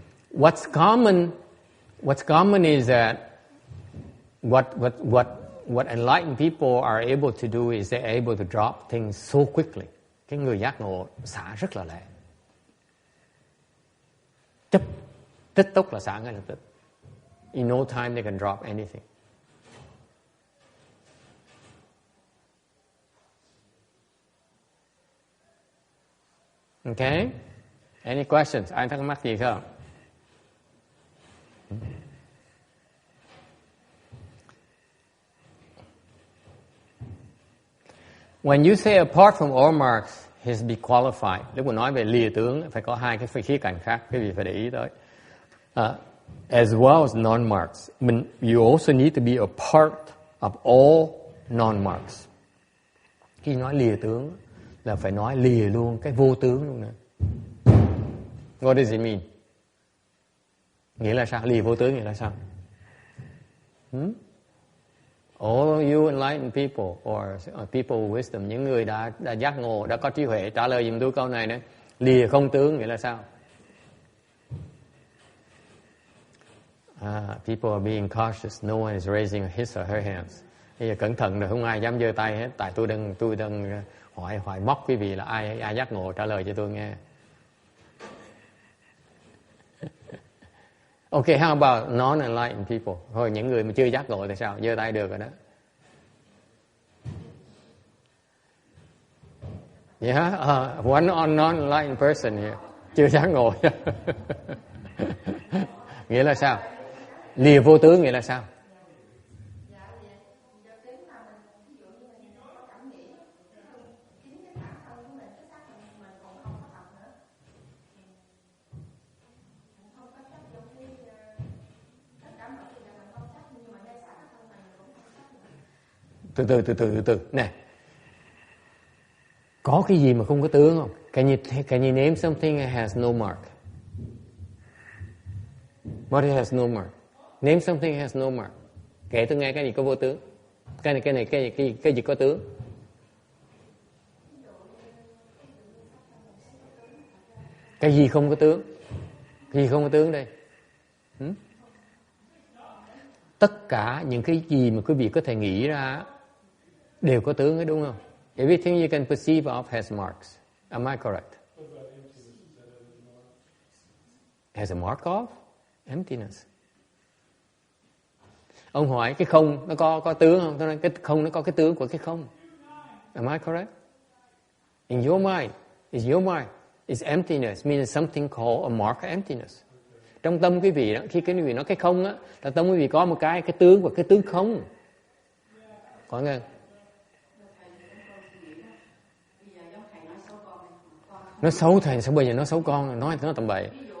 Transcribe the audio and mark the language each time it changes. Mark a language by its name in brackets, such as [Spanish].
[English] What's common is that what enlightened people are able to do is they're able to drop things so quickly. [Vietnamese] Cái người giác ngộ xả rất là lẹ. Tích tốc là xả ngay lập tức. [English] In no time they can drop anything. Okay? Any questions? [Vietnamese] Ai thắc mắc gì không? [English] When you say apart from all marks, he's be qualified. [Vietnamese] Lúc mà nói về lìa tướng, phải có hai cái khía cạnh khác, quý vị phải để ý tới. [English] As well as non-marks. You also need to be a part of all non-marks. [Vietnamese] Khi nói lìa tướng, là phải nói lìa luôn cái vô tướng luôn nè. [English] What does it mean? [Vietnamese] Nghĩa là sao? Lìa vô tướng nghĩa là sao? [English] All you enlightened people or people with wisdom, [Vietnamese] những người đã giác ngộ, đã có trí huệ, trả lời giùm tôi câu này nữa. Lìa không tướng nghĩa là sao? [English] People are being cautious. No one is raising his or her hands. [Vietnamese] Bây giờ cẩn thận rồi, không ai dám giơ tay hết. Tại tôi đang hỏi móc quý vị là ai giác ngộ, trả lời cho tôi nghe. [English] Okay, how about non-enlightened people? [Vietnamese] Thôi những người mà chưa giác ngộ thì sao? Giơ tay được rồi đó. [English] Yeah, one non-enlightened person here. [Vietnamese] Chưa giác ngộ. Nghĩa là sao? Lìa vô tướng nghĩa là sao? Từ này, có cái gì mà không có tướng không? [English] Can you name something that has no mark? What has no mark? Name something that has no mark. [Vietnamese] Kể tôi nghe cái gì có vô tướng. Cái gì có tướng? Cái gì không có tướng? Cái gì không có tướng đây? Tất cả những cái gì mà quý vị có thể nghĩ ra đều có tướng ấy, đúng không? [English] Everything you can perceive of has marks. Am I correct? Has a mark of emptiness. [Vietnamese] Ông hỏi cái không nó có tướng không? Tôi nói cái không nó có cái tướng của cái không. [English] Am I correct? In your mind, is emptiness means something called a mark of emptiness. [Vietnamese] Trong tâm quý vị đó, khi quý vị nói cái không á, là tâm quý vị có một cái tướng và cái tướng không. Có nghe? Nó xấu thầy, sao bây giờ nó xấu con, nói tầm bậy.